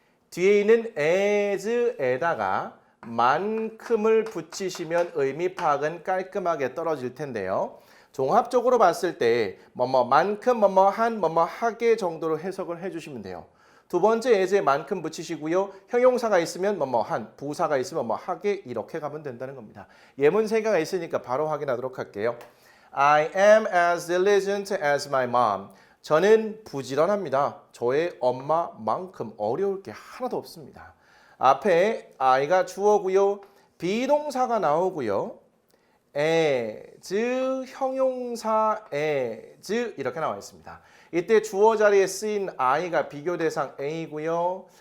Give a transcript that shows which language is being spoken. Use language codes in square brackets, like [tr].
[ko] 뒤에 있는 as에다가 만큼을 붙이시면 의미 파악은 깔끔하게 떨어질 텐데요. 종합적으로 봤을 때 뭐뭐만큼 뭐뭐한 뭐뭐하게 정도로 해석을 해주시면 돼요. 두 번째 as에 만큼 붙이시고요. 형용사가 있으면 뭐뭐한, 부사가 있으면 뭐하게 이렇게 가면 된다는 겁니다. 예문 세 개가 있으니까 바로 확인하도록 할게요. [en] I am as diligent as my mom. [ko] 저는 부지런합니다. 저의 엄마만큼 어려울 게 하나도 없습니다. 앞에 I가 주어고요. 비동사가 나오고요. as, 형용사 as 이렇게 나와 있습니다. 이때 주어 자리에 쓰인 I가 비교대상 A고요.